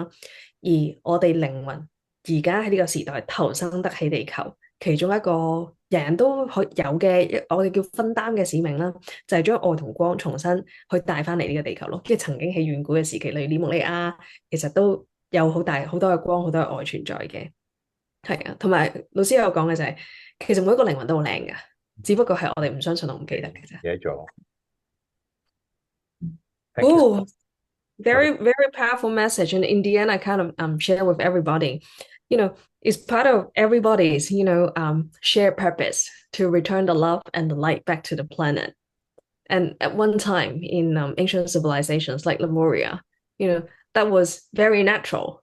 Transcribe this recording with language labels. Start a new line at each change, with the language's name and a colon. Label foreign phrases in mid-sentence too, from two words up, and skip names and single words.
Cantonese: 而我哋靈魂而家喺呢個時代投生得起地球，其中一個人人都可有嘅，我哋叫分擔嘅使命啦，就係將愛同光重新去帶翻嚟呢個地球咯。即係曾經喺遠古嘅時期，例如尼木利亞，其實都有好多嘅光，好多嘅愛存在嘅，係啊。同埋老師有講嘅就係，其實每一個靈魂都好靚噶，只不過係我哋唔相信同唔記得嘅啫。記得咗。
English: Oh, very, very powerful message. And in the end, I kind of share with everybody. it's part of everybody's, shared purpose to return the love and the light back to the planet. And at one time in ancient civilizations like Lemuria, that was very natural.